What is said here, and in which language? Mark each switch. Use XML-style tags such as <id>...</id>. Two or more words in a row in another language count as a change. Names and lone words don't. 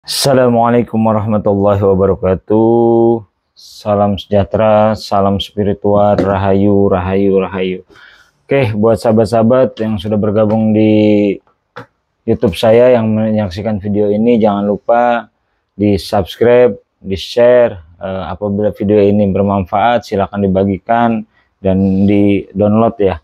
<ar>السلام عليكم ورحمة الله وبركاته.</ar> <id>Salam sejahtera, salam spiritual, rahayu, rahayu, rahayu. Oke, buat sahabat-sahabat yang sudah bergabung di YouTube saya yang menyaksikan video ini, jangan lupa di subscribe, di share. Apabila video ini bermanfaat, silahkan dibagikan dan di download ya.</id>